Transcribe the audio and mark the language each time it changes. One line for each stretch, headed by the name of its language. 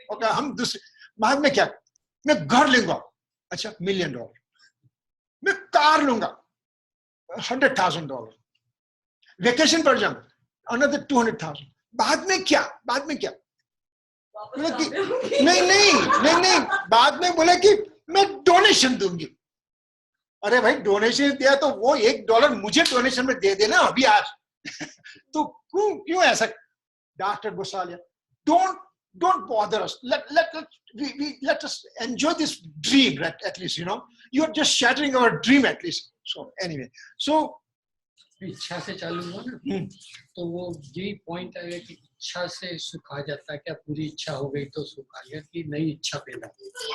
Hindi: Okay, हम दूसरे बाद में क्या, मैं घर लूंगा, अच्छा $1 मिलियन, मैं कार लूंगा $100,000, वेकेशन पर जाऊंगा अनदर 200,000. बाद में क्या बोला कि नहीं, बाद में बोला कि मैं डोनेशन दूंगी. अरे भाई डोनेशन दिया तो वो $1 मुझे डोनेशन में दे देना अभी आज. तो क्यों ऐसा.
English: Doctor Gosalia, don't bother us. Let us enjoy this dream at least, you know. You're just shattering our dream at least. So anyway, so
Hindi: इच्छा से चालू हुआ ना, तो वो यही पॉइंट आएगा कि इच्छा से सुख आ जाता है. क्या पूरी इच्छा हो गई तो सुख आ गया, कि नई इच्छा पैदा हुई.